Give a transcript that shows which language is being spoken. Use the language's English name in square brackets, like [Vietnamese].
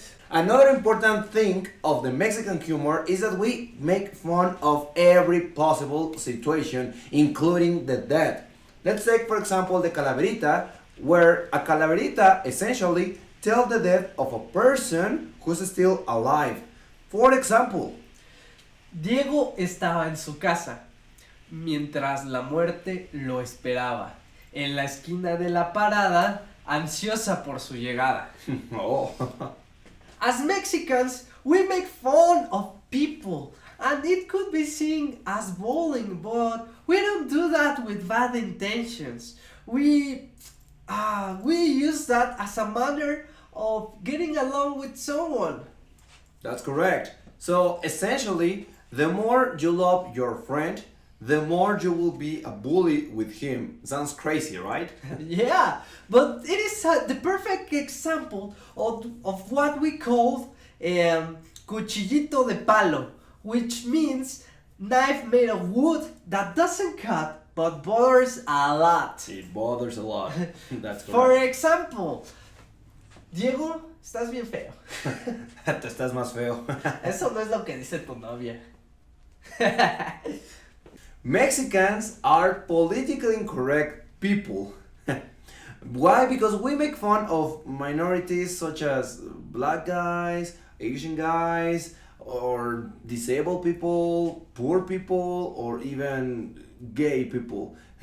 [English] Another important thing of the Mexican humor is that we make fun of every possible situation, including the dead. Let's take, for example, the calaverita, where a calaverita essentially tells the death of a person who's still alive. For example, [Spanish] Diego estaba en su casa, mientras la muerte lo esperaba, en la esquina de la parada, ansiosa por su llegada. oh. [English] As Mexicans, we make fun of people, and it could be seen as bullying, but we don't do that with bad intentions. We use that as a manner of getting along with someone. That's correct. So essentially, the more you love your friend, the more you will be a bully with him. Sounds crazy, right? Yeah, but it is the perfect example of what we call cuchillito de palo, which means knife made of wood that doesn't cut but bothers a lot. It bothers a lot. That's For correct. [Spanish] example, Diego, estás bien feo. Te estás más feo. Eso no es lo que dice tu novia. [English] Mexicans are politically incorrect people. Why? Because we make fun of minorities such as black guys, Asian guys, or disabled people, poor people, or even gay people.